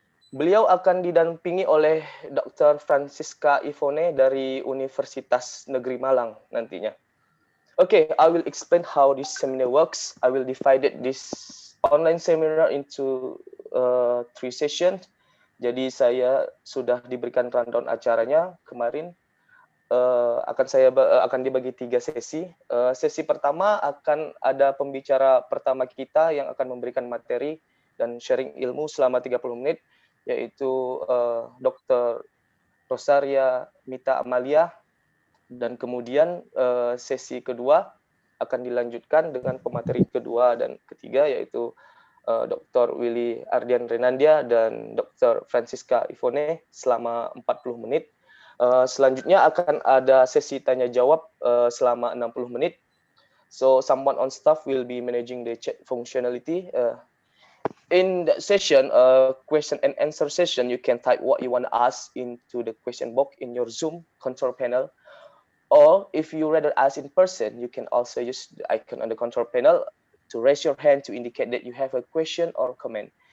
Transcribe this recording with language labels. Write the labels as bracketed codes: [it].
[id] Beliau akan didampingi oleh Dr. Francisca Ivone dari Universitas Negeri Malang nantinya. [en] Okay, I will explain how this seminar works. I will divide this online seminar into 3 sessions. [id] Jadi saya sudah diberikan rundown acaranya kemarin. Akan dibagi 3 sesi. Sesi pertama akan ada pembicara pertama kita yang akan memberikan materi dan sharing ilmu selama 30 menit, yaitu Dr. Rosaria Mita Amalia. Dan kemudian sesi kedua akan dilanjutkan dengan pemateri kedua dan ketiga, yaitu Dr. Willy Ardian Renandya dan Dr. Francisca Ivone selama 40 menit. Selanjutnya akan ada sesi tanya jawab selama 60 menit. [en] So someone on staff will be managing the chat functionality. In that session, question and answer session, you can type what you want to ask into the question box in your Zoom control panel. Or if you rather ask in person, you can also use the icon on the control panel to raise your hand to indicate that you have a question or comment.